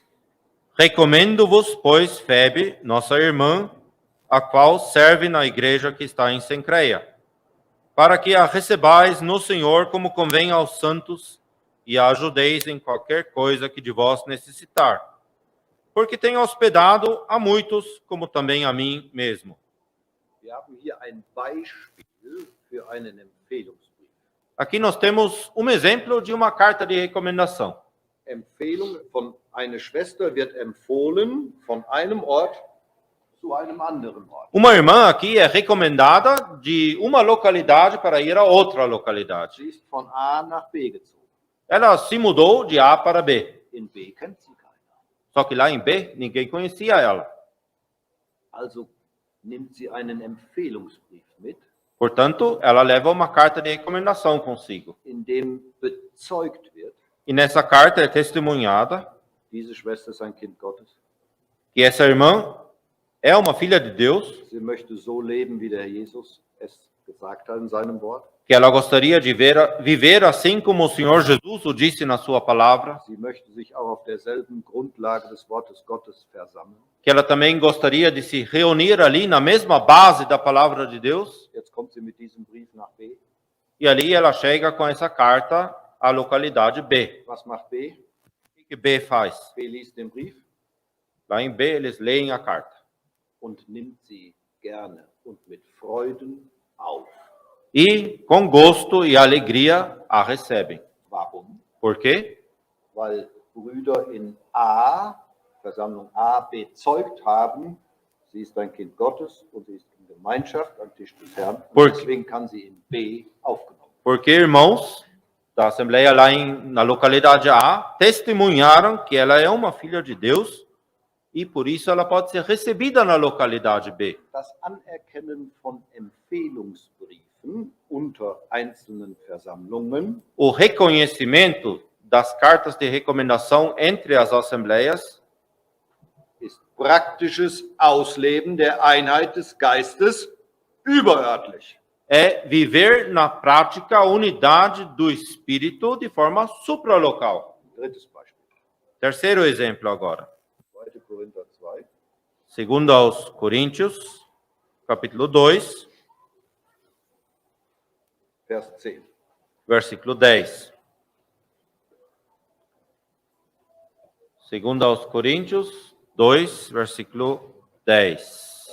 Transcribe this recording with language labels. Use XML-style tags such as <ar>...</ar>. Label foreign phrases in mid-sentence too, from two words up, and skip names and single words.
<pt>Recomendo-vos, pois, Febe, nossa irmã, a qual serve na igreja que está em Cencreia, para que a recebais no Senhor como convém aos santos e a ajudeis em qualquer coisa que de vós necessitar. Porque tenho hospedado a muitos, como também a mim mesmo.</pt> <de>Wir haben hier ein Beispiel für einen Empfehlungsbrief.</de> <pt>Aqui nós temos um exemplo de uma carta de recomendação.</pt> <de>Empfehlung von einer Schwester wird empfohlen von einem Ort zu einem anderen Ort.</de> <pt>Uma irmã aqui é recomendada de uma localidade para ir a outra localidade.</pt> <de>Sie ist von A nach B gezogen.</de> <pt>Ela se mudou de A para B.</pt> <de>In B kennt sie keinen.</de> <pt>Só que lá em B, ninguém conhecia ela.</pt> <de>Also nimmt sie einen Empfehlungsbrief mit,</de> <pt>Portanto, ela leva uma carta de recomendação consigo.</pt> <de>in dem bezeugt wird,</de> <pt>E nessa carta é testemunhada</pt> <de>diese Schwester ist ein Kind Gottes.</de> <pt>que essa irmã é uma filha de Deus,</pt> <de>Sie möchte so leben, wie der Herr Jesus es gesagt hat in seinem Wort.</de> <pt>que ela gostaria de viver assim como o Senhor Jesus o disse na sua palavra,</pt> <de>Sie möchte sich auch auf derselben Grundlage des Wortes Gottes versammeln.</de> <pt>que ela também gostaria de se reunir ali na mesma base da palavra de Deus,</pt> <de>Jetzt kommt sie mit diesem Brief nach B.</de> <pt>e ali ela chega com essa carta à localidade B.</pt> <de>Was macht B?</de> <pt>O que B faz?</pt> <de>B liest den Brief</de> <pt>Lá em B, eles leem a carta.</pt> <de>und nimmt sie gerne und mit Freuden auf.</de> <pt>E, com gosto e alegria, a recebem.</pt> <de>Warum?</de> <pt>Por quê?</pt> <de>Weil Brüder in A, Versammlung A, bezeugt haben, sie ist ein Kind Gottes und sie ist in Gemeinschaft am Tisch des Herrn. Und</de> <pt>Por-</pt> <de>deswegen kann sie in B aufgenommen werden.</de> <pt>Porque irmãos da Assembleia lá na localidade A testemunharam que ela é uma filha de Deus e por isso ela pode ser recebida na localidade B.</pt> <de>Das Anerkennen von Empfehlungsbriefen unter einzelnen Versammlungen</de> <pt>O reconhecimento das cartas de recomendação entre as assembleias</pt> <de>ist praktisches Ausleben der Einheit des Geistes überörtlich.</de> <pt>é viver na prática a unidade do Espírito de forma supralocal.</pt> <de>Drittes Beispiel.</de> <pt>Terceiro exemplo agora.</pt> <de>2. Korinther 2.</de> <pt>Segundo aos Coríntios, capítulo 2,</pt> <de>Vers 10.</de> <pt>versículo 10. Segundo aos Coríntios 2, versículo 10.</pt>